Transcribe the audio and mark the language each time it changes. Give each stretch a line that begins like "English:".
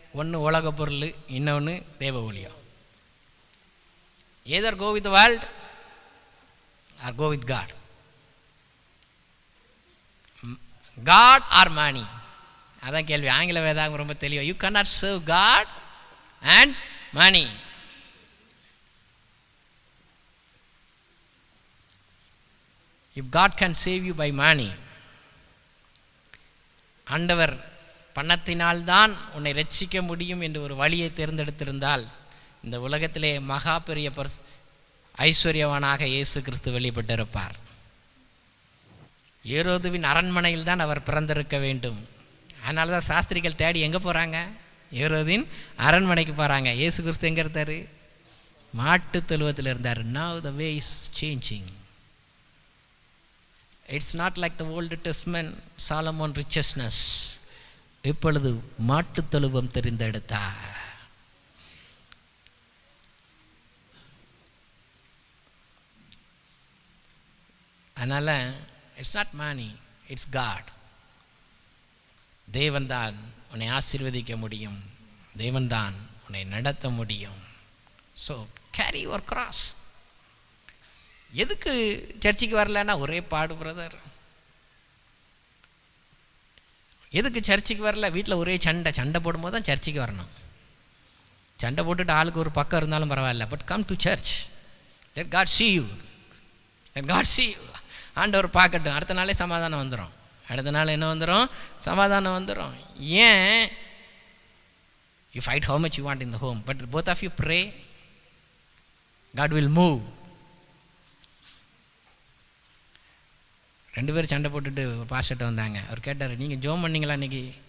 Tamil: ஒன்று உலக பொருள், இன்னொன்று தேவ ஊழியம்.
English: either go with the world or go with God. God or money?
Tamil: அதான் கேள்வி. ஆங்கில வேதாகம் ரொம்ப தெளிவா,
English: You cannot serve God and money. If God can save you by money,
Tamil: ஆண்டவர் பணத்தினால்தான் உன்னை ரட்சிக்க முடியும் என்று ஒரு வழியை தேர்ந்தெடுத்திருந்தால் இந்த உலகத்திலே மகா பெரிய ஐஸ்வர்யவானாக இயேசு கிறிஸ்து வெளிப்பட்டிருப்பார். ஏரோதுவின் அரண்மனையில் தான் அவர் பிறந்திருக்க வேண்டும். அதனால தான் சாஸ்திரிகள் தேடி எங்கே போகிறாங்க? ஏரோதின் அரண்மனைக்கு போகிறாங்க. இயேசு கிறிஸ்து எங்கே இருந்தார்? மாட்டு தொழுவத்தில் இருந்தார்.
English: Now the way is changing. It's not like the Old Testament Solomon richness.
Tamil: இப்பொழுது மாட்டு தொழுவம் தெரிந்தெடுத்தார். அதனால்
English: It's not money, it's God.
Tamil: தேவன்தான் உன்னை ஆசீர்வதிக்க முடியும், தேவன்தான் உன்னை நடத்த முடியும்.
English: So carry your cross.
Tamil: எதுக்கு சர்ச்சுக்கு வரலன்னா ஒரே பாடு பிரதர். எதுக்கு சர்ச்சுக்கு வரல? வீட்டில் ஒரே சண்டை போடும்போது தான் சர்ச்சுக்கு வரணும். சண்டை போட்டுட்டு ஆளுக்கு ஒரு பக்கம் இருந்தாலும் பரவாயில்ல,
English: But come to church. Let God see you. Let God see you.
Tamil: ஆண்டவர் பார்க்கட்டும். அடுத்த நாளே சமாதானம் வந்துடும். அடுத்த நாள் என்ன வந்துடும்? சமாதானம் வந்துடும். ஏன்?
English: You fight how much you want in the home, but both of you pray, God will move.
Tamil: 2 பேர் சண்டை போட்டுட்டு பாஸ்டர்ட்ட வந்தாங்க. அவர் கேட்டார், நீங்கள் ஜோம் பண்ணிங்களா இன்னைக்கு?